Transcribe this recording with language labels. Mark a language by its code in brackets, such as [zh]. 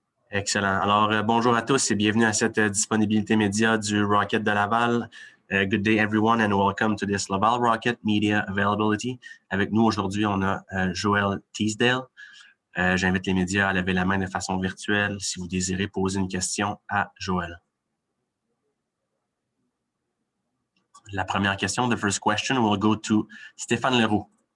[fr] Excellent. Alors, bonjour à tous et bienvenue à cette disponibilité média du Rocket de Laval. [en] Good day, everyone, and welcome to this Laval Rocket Media Availability. [fr] Avec nous aujourd'hui, on a Joël Teasdale. J'invite les médias à lever la main de façon virtuelle si vous désirez poser une question à Joël. La première question, [en] the first question, [fr] will go to Stéphane Leroux.